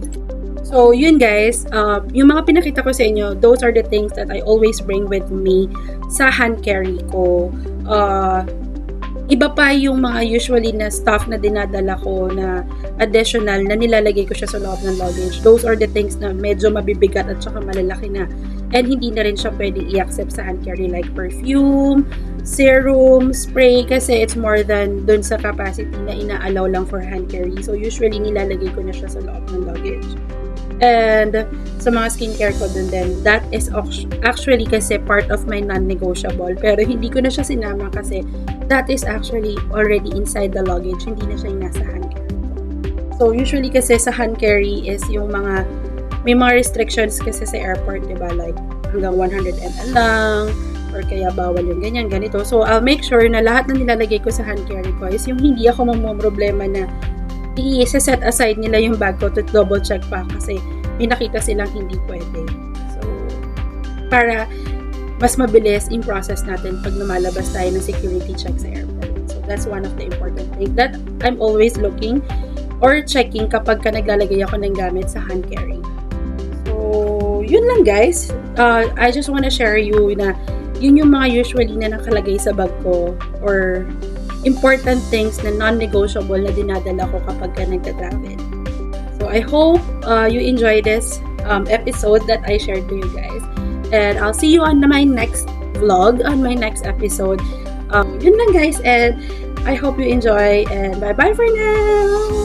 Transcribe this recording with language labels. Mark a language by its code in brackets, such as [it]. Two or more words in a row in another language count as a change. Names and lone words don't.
[tl] So, yun, guys, yung mga pinakita ko sa inyo, [en] those are the things that I always bring with me sa hand carry ko. [tl] Iba pa yung mga usually na stuff na dinadala ko na additional na nilalagay ko siya sa loob ng luggage. [en] Those are the things [tl] na medyo mabibigat at saka malalaki na. And hindi na rin siya pwede i-accept sa [en] hand carry like perfume, serum, spray [tl] kasi [en] it's more than [tl] dun sa capacity na ina-allow lang [en] for hand carry. [tl] So, usually nilalagay ko na siya sa loob ng luggage. And sa mga skincare ko dun din, [en] that is actually [tl] kasi [en] part of my non-negotiable. [tl] Pero hindi ko na siya sinama kasi [en] that is actually already inside the luggage. [tl] Hindi na siya yung nasa [en] hand carry [tl] ko. So, usually kasi sa [en] hand carry [tl] is yung may mga restrictions kasi sa airport, di ba? Like, hanggang 100 ml lang, or kaya bawal yung ganyan, ganito. [en] So, I'll make sure [tl] na lahat na nilalagay ko sa [en] hand carry [tl] ko is yung hindi ako problema na i-set aside nila yung bag ko [en] to double check [tl] pa kasi may nakita silang hindi pwede. So, para mas mabilis yung process natin pag lumalabas tayo ng [en] security check [tl] sa airport. [en] So, that's one of the important things that I'm always looking or checking [tl] kapag naglalagay ako ng gamit sa [en] hand carry. So, [tl] yun lang guys. [en] I just wanna share you [tl] na yun yung mga usually na nakalagay sa bag ko or [en] important things [tl] na non-negotiable na dinadala ko kapag nagta-travel. [en] So, I hope you enjoy this episode that I shared to you guys. And I'll see you on my next vlog, on my next episode. [tl] Yun lang guys, [en] and I hope you enjoy, and bye-bye for now!